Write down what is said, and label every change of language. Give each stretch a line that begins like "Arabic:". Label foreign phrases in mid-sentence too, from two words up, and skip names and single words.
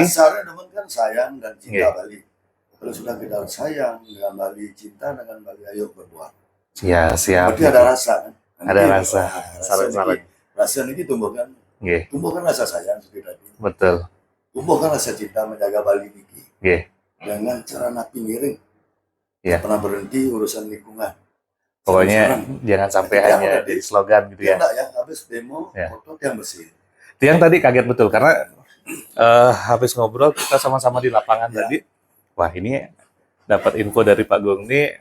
Indonesian: Dasarnya teman kan sayang dan cinta Bali. Kalau sudah kita sayang dengan Bali, cinta dengan Bali, ayo berbuat. Ya, siap. Berarti ada rasa kan? Ada rasa. Sarang-sarang. Rasa ini tumbuhkan. Tumbuhkan rasa sayang seperti tadi. Betul. Tumbuhkan rasa cinta menjaga Bali Niki. Dengan cara
Balinese: napi ngiring.
Indonesian: Pernah berhenti urusan lingkungan. Pokoknya jangan sampai hanya di slogan gitu ya. Enggak ya, habis demo, foto yang bersih. Tiang tadi kaget betul karena habis ngobrol kita sama-sama di lapangan tadi. Wah ini dapat info dari Pak Gong nih.